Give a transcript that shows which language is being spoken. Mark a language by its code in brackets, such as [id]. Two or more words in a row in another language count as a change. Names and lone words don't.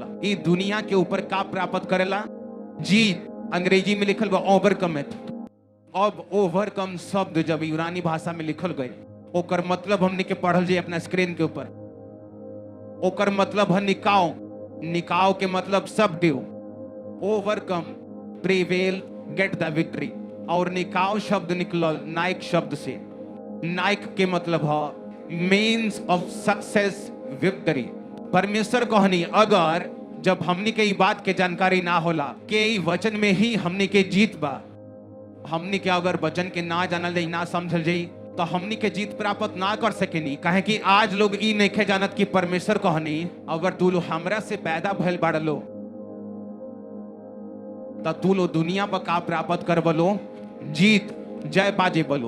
[bho] ये दुनिया के ऊपर का प्राप्त करेला, जीत। अंग्रेजी में लिखल बा ओवरकम। अब ओवरकम शब्द जब यूनानी भाषा में लिखल गए ओकर मतलब हमने के पढ़ल जाए अपना स्क्रीन के ऊपर। ओकर मतलब है निकाव। निकाव के मतलब सबड्यू। [en] overcome, prevail, get the victory. [bho] और निकाव शब्द निकलल नाइक शब्द से। नाइक के मतलब है [en] means of success, victory. [bho] परमेश्वर कहनी अगर जब हमनी के बात के जानकारी ना होला के वचन में ही हमनी के जीत बा, हमनी के अगर वचन के ना जानल जाई, ना समझल जाई तो हमनी के जीत प्राप्त ना कर सकेनी। काहे कि आज लोग ई नहीं जानत कि परमेश्वर कहनी अगर तू लो हमरा से पैदा भइल बाड़लो तो तू लो दुनिया पर का प्राप्त कर बलो, जीत, जय पाजे बलो।